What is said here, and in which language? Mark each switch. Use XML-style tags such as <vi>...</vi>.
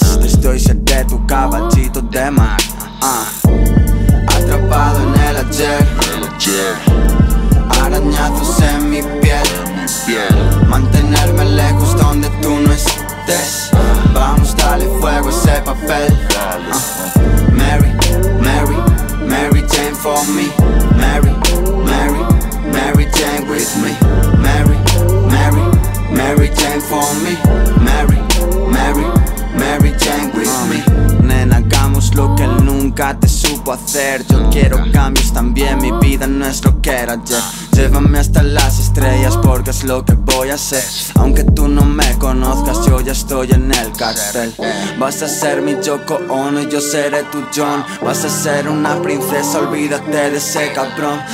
<es>Estoy cerca de tu caballito de mar. Atrapado en el ayer, arañazos en mi piel. Mantenerme lejos donde tú no estés. Vamos, dale fuego a ese papel.</es> <en>Mary, Mary, Mary Jane for me. Mary, Mary, Mary Jane with me. Mary, Mary, Mary Jane for me. Mary, Mary, Mary Jane with me.</en> <es>Nena, hagamos lo que él nunca te supo hacer. Yo quiero cambios también, mi vida no es lo que era ayer. Llévame hasta las estrellas porque es lo que voy a hacer. Aunque tú no me conozcas, yo ya estoy en el cartel. Vas a ser mi Yoko Ono y yo seré tu John. Vas a ser una princesa, olvídate de ese cabrón.</es>